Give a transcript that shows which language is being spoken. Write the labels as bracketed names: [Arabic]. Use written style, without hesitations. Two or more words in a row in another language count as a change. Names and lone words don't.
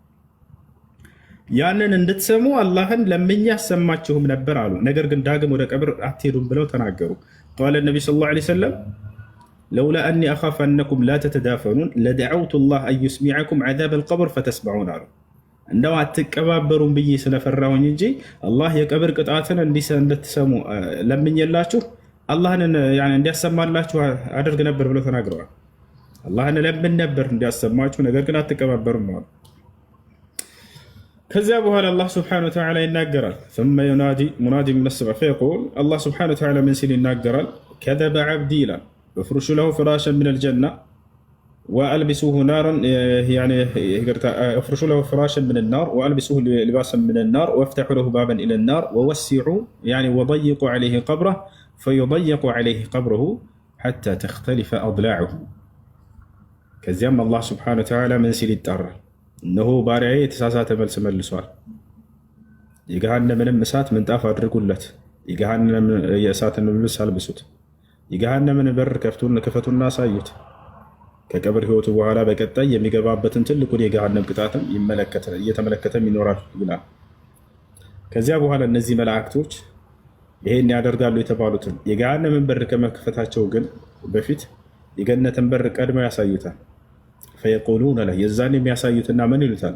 [Amharic] ያንን እንድትሰሙ አላህን ለምኜ አሰማችሁም ነበር አሉ። ነገር ግን ዳግም ወደ ቀብር አትሄዱም ብለው ተናገሩ። [Arabic] قال النبي صلى الله عليه وسلم لولا أني أخاف أن لا تدافنوا لدعوت الله أن يسمعكم عذاب القبر فتسمعون [Amharic] አሉ። እንደው አትቀባበሩም ብዬ ስለፈራሁኝ እንጂ አላህ የቀብር ቅጣትን እንድትሰሙ ለምኜላችሁ አላህን እንዲያሰማላችሁ አደርግ ነበር ብለው ተናግረዋል። አላህን ለምን ነበር እንዲያሰማችሁ፣ ነገር ግን አትቀባበሩም አሉ። ከዚያ በኋላ [Arabic] الله سبحانه وتعالى [Amharic] ይናገራል። [Arabic] ثم ينادي منادي من السماء فيقول الله سبحانه وتعالى من [Amharic] ሲል ይናገራል። [Arabic] كذب عبدي [Amharic] ይላል [Arabic] افرش له فراشا من الجنة والبسوه نارا يعني افرشوا له فراشا من النار والبسوه لباسا من النار وافتحوا له بابا الى النار ووسعوا يعني وضيقوا عليه قبره فيضيق عليه قبره حتى تختلف اضلاعه [Amharic] ከዚያም [Arabic] الله سبحانه وتعالى [Amharic] ምን ሲል ይጣራል? እነሆ ባሪያዬ የተሳሳተ መልስ መልሷል። የገሃነምንም እሳት ምንጣፍ አድርጉለት፣ የእሳትን ልብስ አልብሱት፣ የገሃነምን በር ክፈቱና አሳዩት። ከቀብር ህይወቱ በኋላ በቀጣይ የሚገባበትን ትልቁን የገሃነም ቅጣትም እየተመለከተም ይኖራል ይላል። ከዚያ በኋላ እነዚህ መላእክቶች ይሄን ያደርጋሉ የተባሉትን የገሃነምን በር ከመክፈታቸው ግን በፊት የገነትን በር ቀድመው ያሳዩታል። [Arabic] فيقولون له [Amharic] የዛን የሚያሳዩትና ምን ይሉታል?